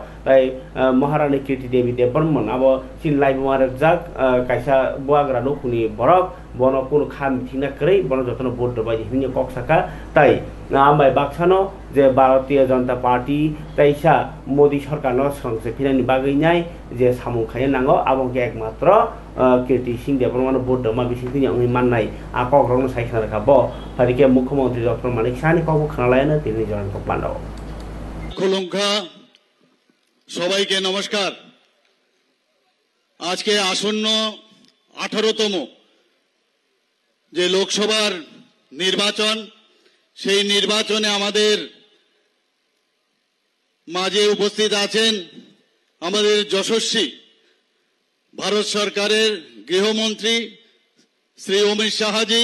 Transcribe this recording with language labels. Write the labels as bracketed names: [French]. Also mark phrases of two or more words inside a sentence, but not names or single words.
[Kok Borok] tai Maharani Kirti Devi Devarman abo sin lai bumarek jak kaisa buagra no kuni borok bono kuno kham thina krei bono jotono vote dobai himni kok saka tai ambai baksano je Bharatiya Janata Party taisa Modi sarkar no sangse finani baginai je samung khaya nango abong ke ekmatra Kirti Singh Devarman vote doma bisi tini ang mannai akok rong sai khana ka bo parike mukhyamantri Dr. Manik Shah ni kok khanalayana tini joran kok pandao [Bangla] খুলুঙ্খা সবাইকে নমস্কার। আজকে আসন্ন 18তম যে লোকসভার নির্বাচন, সেই নির্বাচনে আমাদের মাঝে উপস্থিত আছেন আমাদের যশস্বী ভারত সরকারের গৃহমন্ত্রী শ্রী অমিত শাহজি।